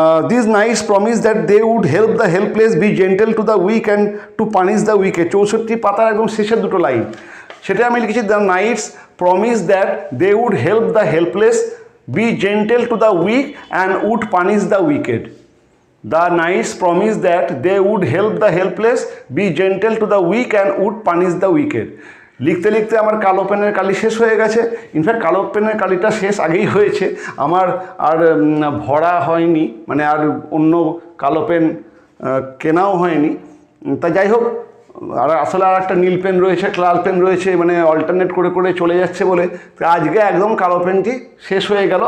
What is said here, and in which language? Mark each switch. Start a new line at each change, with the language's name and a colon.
English: These knights promised that they would help the helpless, be gentle to the weak and to punish the wicked.
Bangla: 64 পাতার একদম শেষের দুটো line, সেটা আমি লিখেছি,
English: The knights promise that they would help the helpless, be gentle to the weak and would punish the wicked. The knights promised that they would help the helpless, be gentle to the weak and would punish the wicked.
Bangla: লিখতে লিখতে আমার কালো পেনের কালি শেষ হয়ে গেছে। In fact কালো পেনের কালিটা শেষ আগেই হয়েছে, আমার আর ভরা হয়নি, মানে আর অন্য কালো পেন কেনাও হয়নি। তা যাই হোক, আর আসলে আর একটা নীল পেন রয়েছে, লাল পেন রয়েছে, মানে অল্টারনেট করে করে চলে যাচ্ছে বলে আজকে একদম কালো পেনটি শেষ হয়ে গেল।